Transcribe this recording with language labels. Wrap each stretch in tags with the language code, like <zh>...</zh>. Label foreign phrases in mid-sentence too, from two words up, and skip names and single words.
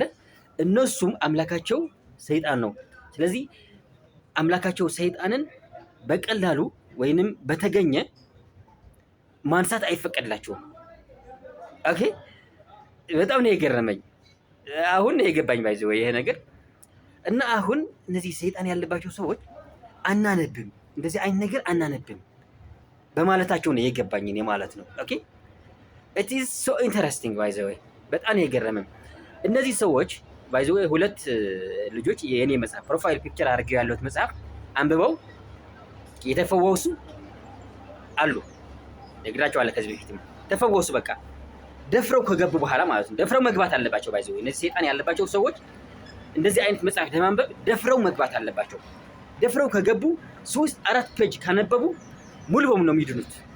<am>እነሱም አምላካቸው ሰይጣን ነው። ስለዚህ አምላካቸው ሰይጣንን በቀላሉ ወይንም በተገኘ ማንሳት አይፈቀድላቸውም። ኦኬ፣ በጣም ነው የገረመኝ። አሁን ነው የገባኝ ባይዘው ይሄ ነገር። እና አሁን እነዚህ ሰይጣን ያለባቸው ሰዎች አናነብም፣ እንደዚህ አይነት ነገር አናነብም በማለታቸው ነው የገባኝ እኔ ማለት ነው። ኦኬ</am> <en>it is so interesting by the way።</en> <am>በጣም ነው የገረመኝ። እነዚህ ሰዎች</am> <en>by the way</en> <am>ሁለት ልጆች የኔ መጽሐፍ</am> <en>profile picture</en> <am>አድርገው ያለሁት መጽሐፍ አንብበው የተፈወሱ አሉ። ነግራቸዋለሁ ከዚህ በፊትም ተፈወሱ። በቃ ደፍረው ከገቡ በኋላ ማለት ነው። ደፍረው መግባት አለባቸው። ባይዘው እነዚህ ሰይጣን ያለባቸው ሰዎች እንደዚህ አይነት መጽሐፍ ለማንበብ ደፍረው መግባት አለባቸው። ደፍረው ከገቡ 3-4 ፔጅ ካነበቡ ሙሉ በሙሉ ነው የሚድኑት።</am>